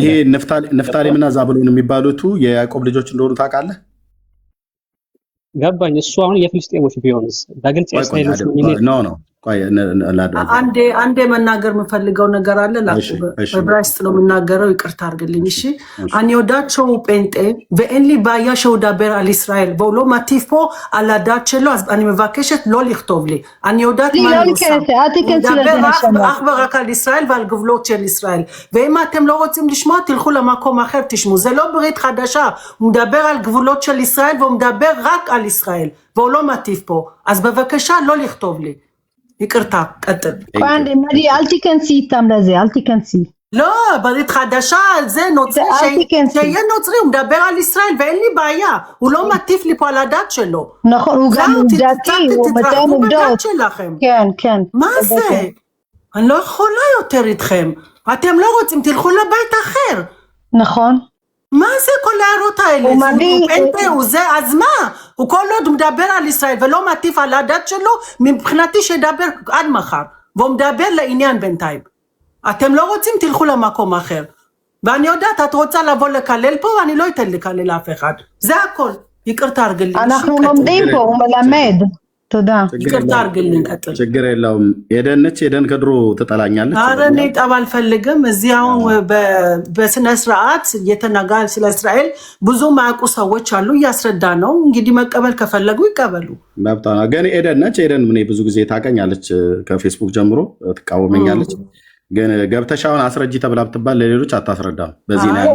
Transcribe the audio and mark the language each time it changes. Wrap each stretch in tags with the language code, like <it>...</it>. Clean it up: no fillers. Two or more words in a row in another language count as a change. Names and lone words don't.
<am>ይሄ ንፍታሌምና ዛብሎን የሚባሉት የያዕቆብ ልጆች እንደሆኑ ታውቃለህ? ገባኝ። እሱ አሁን የፊልስጤሞች ቢሆንስ በግልጽ የእስራኤሎች ኖ አንዴ መናገር የምፈልገው ነገር አለ። በዕብራይስጥ ነው የምናገረው፣ ይቅርታ አድርግልኝ። እሺ</am> <he>אני יודעת שהוא פנטה ואין לי בעיה שהוא ידבר על ישראל והוא לא מטיף פה על הדת שלו, אז אני מבקשת לא לכתוב לי. אני יודעת מה אני עושה. הוא מדבר אך ורק על ישראל ועל גבולות של ישראל, ואם אתם לא רוצים לשמוע תלכו למקום אחר תשמעו. זה לא ברית חדשה, הוא מדבר על גבולות של ישראל והוא מדבר רק על ישראל והוא לא מטיף פה, אז בבקשה לא לכתוב לי.</he> <am>ይቅርታ ቀጥል።</am> <he>אל תיכנסי איתם לזה, אל תיכנסי. לא, ברית חדשה, זה נוצרי, שיהיה נוצרי, הוא מדבר על ישראל ואין לי בעיה, הוא לא מטיף לי פה על הדת שלו. נכון, הוא גם דתי, הוא מתאם עובדות. כן. מה זה? אני לא יכולה יותר איתכם, אתם לא רוצים, תלכו לבית אחר. נכון. מה זה כל הערות האלה? הוא זה, אז מה? הוא כל עוד מדבר על ישראל ולא מטיף על הדת שלו, מבחינתי שידבר עד מחר, והוא מדבר לעניין בינתיים. אתם לא רוצים, תלכו למקום אחר. ואני יודעת, את רוצה לבוא לקלל פה, ואני לא אתן לקלל אף אחד. זה הכל.</he> <am>ይቅርታ አርግልኝ።</am> <he>אנחנו לומדים פה, הוא מלמד. תודה.</he> <am>ይቅርታ አርግልኝ። ቀጥል። ችግር የለውም። ኤደነች ኤደን ከድሮ ትጠላኛለች። ኧረ እኔ ጠብ አልፈልግም። እዚህ አሁን በስነ ስርዓት እየተናገረ ስለ እስራኤል ብዙ ማያውቁ ሰዎች አሉ፣ እያስረዳ ነው። እንግዲህ መቀበል ከፈለጉ ይቀበሉ። መብቷ ነው። ግን ኤደነች ኤደን ምን ብዙ ጊዜ ታቀኛለች፣ ከፌስቡክ ጀምሮ ትቃወመኛለች። ግን ገብተሻውን አስረጂ ተብላ ብትባል ለሌሎች አታስረዳም። በዚህ ነው</am>